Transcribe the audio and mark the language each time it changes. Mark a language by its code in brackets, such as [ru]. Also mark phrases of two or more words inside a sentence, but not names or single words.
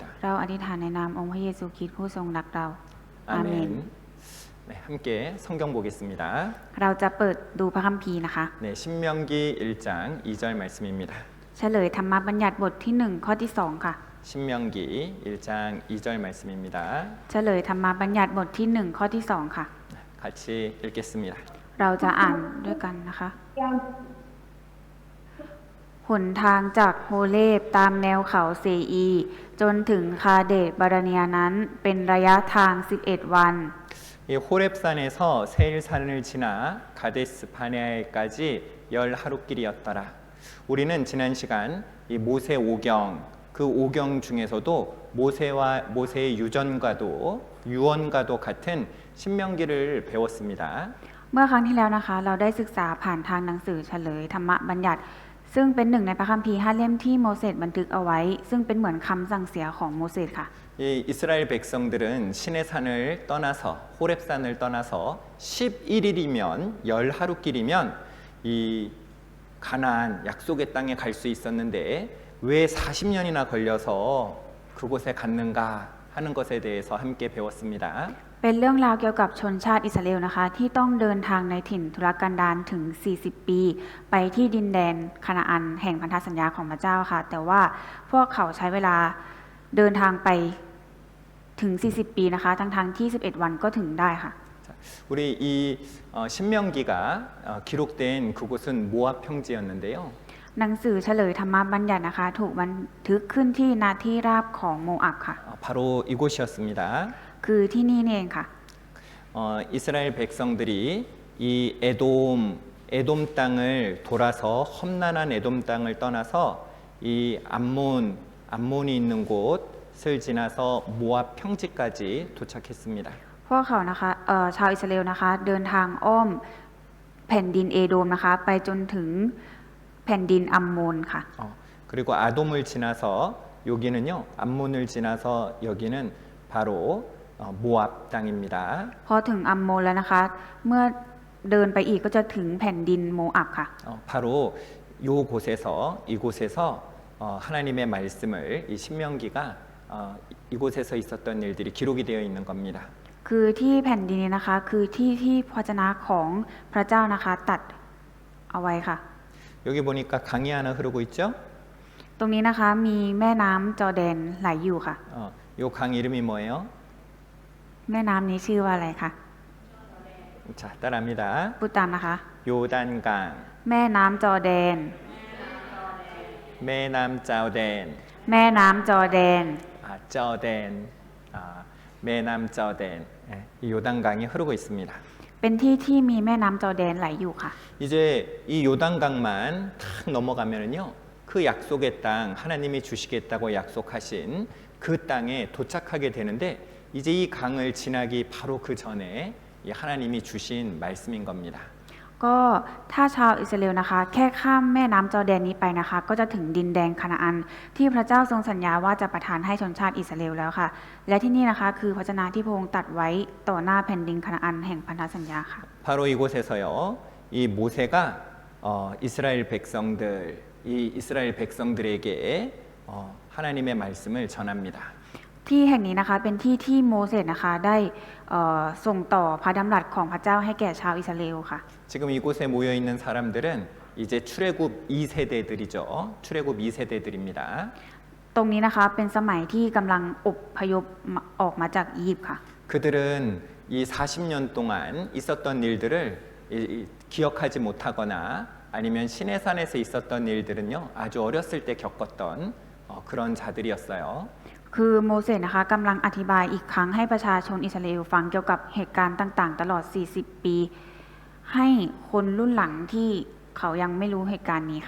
[th] เราอธิษฐานในนามองค์พระเยซูคริสต์ผู้ทรงรักเรา อาเมน [ko] 아멘. 네, 함께 성경 보겠습니다. [th] เราจะเปิดดูพระคัมภีร์นะคะ [ko] 네, 신명기 1장 2절 말씀입니다. [th] เฉลยธรรมบัญญัติบทที่1ข้อที่2ค่ะ [ko] 신명기 1장 2절 말씀입니다. [th] เฉลยธรรมบัญญัติบทที่1ข้อที่2ค่ะ [ko] 같이 읽겠습니다. [th] เราจะอ่านด้วยกันนะคะหนทางจากโฮเลบตามแนวเขาเซอีจนถึงคาเดตบาราเนียนั้นเป็นระยะทาง11วัน [ko] 이 호렙산에서 세일산을 지나 가데스 바네아에까지 10하루길이었더라. 우리는 지난 시간 이 모세 오경 그 오경 중에서도 모세의 유언과도 같은 신명기를 배웠습니다. [th] เมื่อครั้งที่แล้วนะคะ เราได้ศึกษาผ่านทางหนังสือเฉลยธรรมบัญญัติ ซึ่งเป็นหนึ่งในพระคัมภีร์5เล่มที่โมเสสบันทึกเอาไว้ ซึ่งเป็นเหมือนคำสั่งเสียของโมเสสค่ะ [ko] 이 이스라엘 백성들은 시내 산을 떠나서 호렙산을 떠나서 11일이면 10하루길이면 이 가나안 약속의 땅에 갈 수 있었는데 왜 40년이나 걸려서 그곳에 갔는가 하는 것에 대해서 함께 배웠습니다. [th] เป็นเรื่องราวเกี่ยวกับชนชาติอิสราเอลนะคะ ที่ต้องเดินทางในถิ่นทุรกันดารถึง40 ปี ไปที่ดินแดนคานาอันแห่งพันธสัญญาของพระเจ้าค่ะ แต่ว่าพวกเขาใช้เวลาเดินทางไปถึง40 ปีนะคะทั้งที่11 วันก็ถึงได้ค่ะ [ko] 우리 이 신명기가 기록된 그곳은 모압 평지였는데요. [th] หนังสือเฉลยธรรมบัญญัตินะคะ ถูกบันทึกขึ้นที่ณที่ราบของโมอับค่ะ [ko] 바로 이곳이었습니다. [th] คือที่นี่นี่เองค่ะ [ko] 이스라엘 백성들이 이 에돔 땅을 돌아서 험난한 에돔 땅을 떠나서 이 암몬이 있는 곳을 지나서 모압 평지까지 도착했습니다. [th] พวกเขานะคะชาวอิสราเอลนะคะ เดินทางอ้อมแผ่นดินเอโดมนะคะ ไปจนถึงแผ่นดินอัมโมนค่ะ [ko] 그리고 아돔을 지나서 여기는요, 암몬을 지나서 여기는 바로 모압 땅입니다. [th] พอถึงอัมโมนแล้วนะคะ เมื่อเดินไปอีกก็จะถึงแผ่นดินโมอับค่ะ [ko] 바로 이곳에서 하나님의 말씀을 이 신명기가 이곳에서 있었던 일들이 기록이 되어 있는 겁니다. [th] คือที่แผ่นดินนี้นะคะ คือที่ที่พระวจนะของพระเจ้านะคะตัดเอาไว้ค่ะ [ko] 여기 보니까 강이 하나 흐르고 있죠? [th] ตรงนี้นะคะมีแม่น้ำจอร์แดนไหลอยู่ค่ะ [ko] 요 강 이름이 뭐예요? [th] แม่น้ำนี้ชื่อว่าอะไรคะ [ko] 자, 따라합니다. [th] พูดตามนะคะ [ko] 요단강, [th] แม่น้ำจอร์แดน แม่น้ำจอร์แดน, แม่น้ำจอร์แดน จอร์แดน แม่น้ำจอร์แดน. [ko] 예, 이 요단강이 흐르고 있습니다. [th] เป็นที่ที่มีแม่น้ำจอร์แดนไหลอยู่ค่ะ [ko] 이제 이 요단강만 탁 넘어가면은요, 그 약속의 땅, 하나님이 주시겠다고 약속하신 그 땅에 도착하게 되는데, 이제 이 강을 지나기 바로 그 전에 이 하나님이 주신 말씀인 겁니다. [th] ก็ถ้าชาวอิสราเอลนะคะ แค่ข้ามแม่น้ำจอร์แดนนี้ไปนะคะ ก็จะถึงดินแดนคานาอัน ที่พระเจ้าทรงสัญญาว่าจะประทานให้ชนชาติอิสราเอลแล้วค่ะ และที่นี่นะคะคือพระวจนะที่พระองค์ตรัดไว้ต่อหน้าแผ่นดินคานาอันแห่งพันธสัญญาค่ะ [ko] 바로 이곳에서요, 이 모세가 이스라엘 백성들, 이 이스라엘 백성들에게 하나님의 말씀을 전합니다. [th] ที่แห่งนี้นะคะเป็นที่ที่โมเสสนะคะได้ส่งต่อพระดำรัสของพระเจ้าให้แก่ชาวอิสราเอลค่ะ [ko] 지금 이곳에 모여 있는 사람들은 이제 출애굽 2세대들이죠. 출애굽 2세대들입니다. [th] ตรงนี้นะคะเป็นสมัยที่กำลังอพยพออกมาจากอียิปต์ค่ะ [ko] 그들은 이 40년 동안 있었던 일들을 기억하지 못하거나 아니면 시내산에서 있었던 일들은요, 아주 어렸을 때 겪었던 그런 자들이었어요. [th] คือโมเสสนะคะกำลังอธิบายอีกครั้งให้ประชาชนอิสราเอลฟังเกี่ยวกับเหตุการณ์ต่างๆ ตลอด 40 ปี ให้คนรุ่นหลังที่เขายังไม่รู้เหตุการณ์นี้ค่ะ